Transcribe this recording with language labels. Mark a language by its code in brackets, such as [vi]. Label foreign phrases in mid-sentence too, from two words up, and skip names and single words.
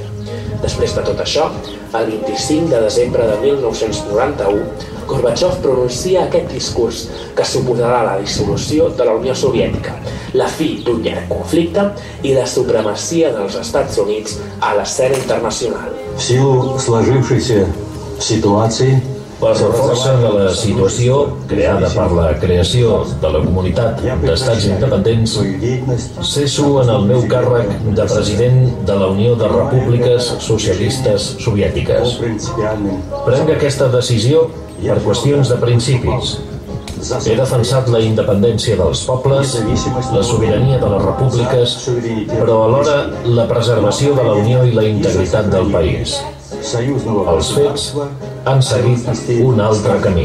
[ca] Després de tot això, el 25 de desembre de 1991, Gorbachev pronuncia aquest discurs que suposarà la dissolució de la Unió Soviètica, la fi d'un llarg conflicte i la supremacia dels Estats Units a l'escena internacional. [ru] В силу сложившейся ситуации, [ca] per força de la situació creada per la creació de la Comunitat d'Estats Independents, cesso en el meu càrrec de president de la Unió de Repúbliques Socialistes Soviètiques. Prenc aquesta decisió per qüestions de principis. He defensat la independència dels pobles, la sobirania de les repúbliques, però alhora la preservació de la unió i la integritat del país. Els fets han seguit un altre camí.